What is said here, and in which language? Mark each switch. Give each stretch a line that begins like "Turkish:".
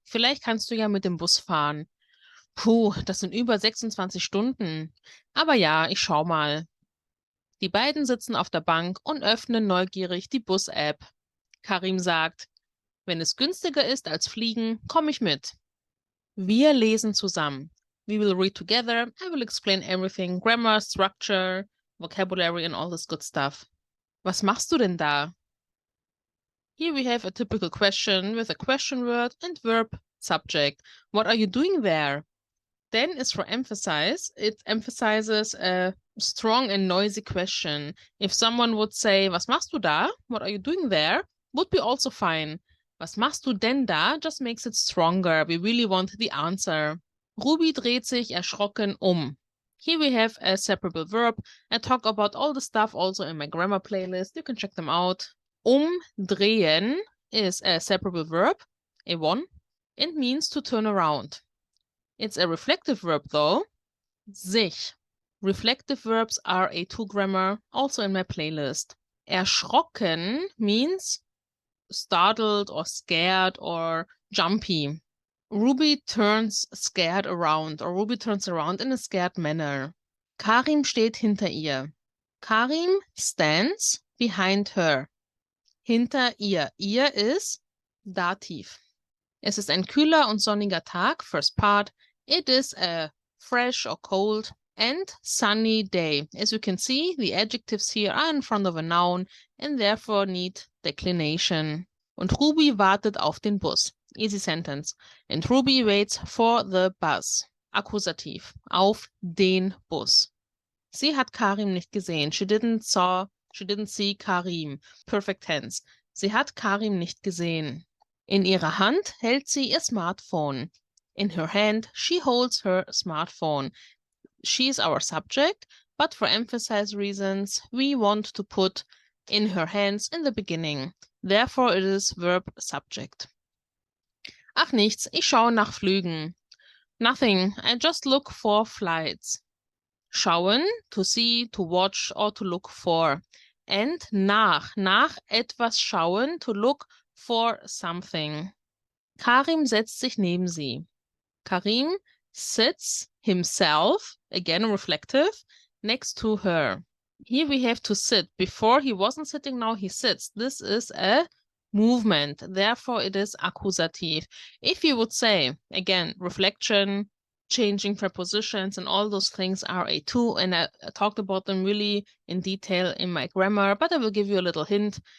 German: Vielleicht kannst du ja mit dem Bus fahren. Puh, das sind über 26 Stunden. Aber ja, ich schau mal. Die beiden sitzen auf der Bank und öffnen neugierig die Bus-App. Karim sagt, wenn es günstiger ist als Fliegen, komme ich mit. Wir lesen zusammen.
English: We will read together. I will explain everything. Grammar, structure, vocabulary and all this good stuff.
German: Was machst du denn da?
English: Here we have a typical question with a question word and verb subject. What are you doing there? Then is for emphasize. It emphasizes a strong and noisy question. If someone would say,
German: was machst du da?
English: What are you doing there? Would be also fine.
German: Was machst du denn da?
English: Just makes it stronger. We really want the answer.
German: Ruby dreht sich erschrocken um.
English: Here we have a separable verb. I talk about all the stuff also in my grammar playlist. You can check them out. Umdrehen is a separable verb, A1, and means to turn around. It's a reflective verb though, sich. Reflective verbs are A2 grammar, also in my playlist. Erschrocken means startled or scared or jumpy. Ruby turns scared around, or Ruby turns around in a scared manner.
German: Karim steht hinter ihr.
English: Karim stands behind her.
German: Hinter ihr. Ihr ist Dativ. Es ist ein kühler und sonniger Tag,
English: first part. It is a fresh or cold and sunny day. As you can see, the adjectives here are in front of a noun and therefore need declination.
German: Und Ruby wartet auf den Bus.
English: Easy sentence. And Ruby waits for the bus. Akkusativ.
German: Auf den Bus. Sie hat Karim nicht gesehen.
English: She didn't see Karim. Perfect tense.
German: Sie hat Karim nicht gesehen. In ihrer Hand hält sie ihr Smartphone.
English: In her hand, she holds her smartphone. She is our subject, but for emphasis reasons, we want to put in her hands in the beginning. Therefore, it is verb subject.
German: Ach nichts, ich schaue nach Flügen.
English: Nothing, I just look for flights. Schauen, to see, to watch, or to look for. And
German: nach etwas schauen,
English: to look for something.
German: Karim setzt sich neben sie.
English: Karim sits himself, again reflective, next to her. Here we have to sit. Before he wasn't sitting, now he sits. This is a movement. Therefore, it is accusative. If you would say, again, reflection, changing prepositions and all those things are A2, and I talked about them really in detail in my grammar, but I will give you a little hint.